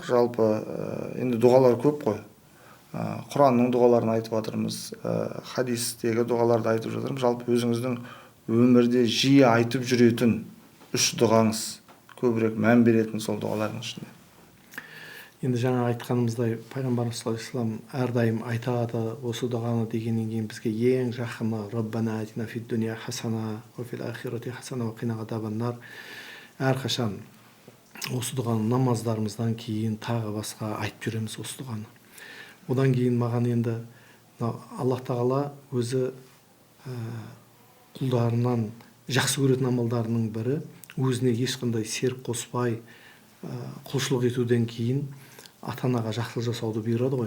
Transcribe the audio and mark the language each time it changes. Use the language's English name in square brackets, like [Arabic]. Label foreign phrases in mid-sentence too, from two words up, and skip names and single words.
[Kazakh] Жалпы енді дұғалар көп қой. Құранның дұғаларын айтып жатырмыз, хадистегі дұғаларды айтып жатырмыз. Жалпы өзіңіздің өмірде жиі айтып жүретін үш дұғаңыз, көбірек мән беретін сол дұғалардың ішінде? Енді жаңа айтқанымыздай, пайғамбарымыз [Arabic] صلى الله عليه وسلم [Kazakh] әрдайым айтады осы дұғаны дегеннен кейін бізге ең жақыны [Arabic] ربنا آتنا في الدنيا حسنة وفي الآخرة حسنة وقنا عذاب النار. [Kazakh] Әрқашан осы дұғаны намаздарымыздан кейін тағы басқа айтып жүреміз осы дұғаны. Одан кейін маған енді Аллах тағала өзі құлдарынан жақсы көретін амалдарының бірі, өзіне ешқандай серік қоспай құлшылық етуден кейін ата-анаға жақсылық жасауды бұйырады ғой.